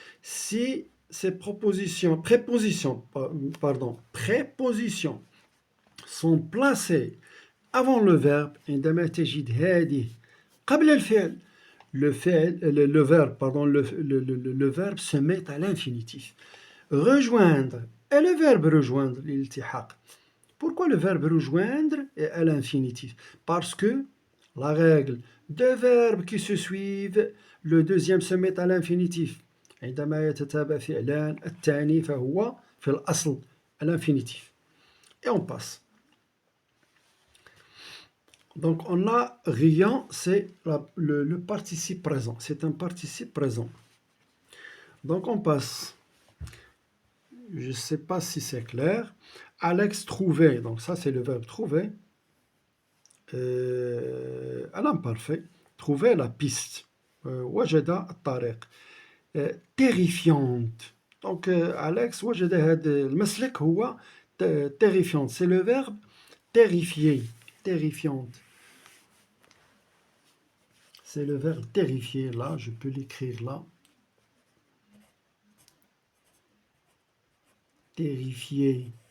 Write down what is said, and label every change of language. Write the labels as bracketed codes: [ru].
[fr] Si ces prépositions sont placées avant le verbe, [ar] عندما تجد هذه قبل الفعل, [fr] le verbe se met à l'infinitif. Rejoindre, et le verbe rejoindre, l'iltihaq. Pourquoi le verbe rejoindre est à l'infinitif? Parce que la règle, deux verbes qui se suivent, le deuxième se met à l'infinitif. [ar] عندما يتتابع فعلان الثاني فهو في الأصل [fr] à l'infinitif. Et on passe. Donc on a riant, c'est le participe présent. C'est un participe présent. Donc on passe. Je ne sais pas si c'est clair. Alex trouvait, donc ça c'est le verbe trouver. À l'imparfait, trouver la piste. [ar] وجد الطريق. [fr] terrifiante. [ar] Donc Alex وجد هذا المسلك هو terrifiante. [fr] C'est le verbe terrifier, terrifiante. C'est le verbe terrifier. Là, je peux l'écrire là. Terrifier.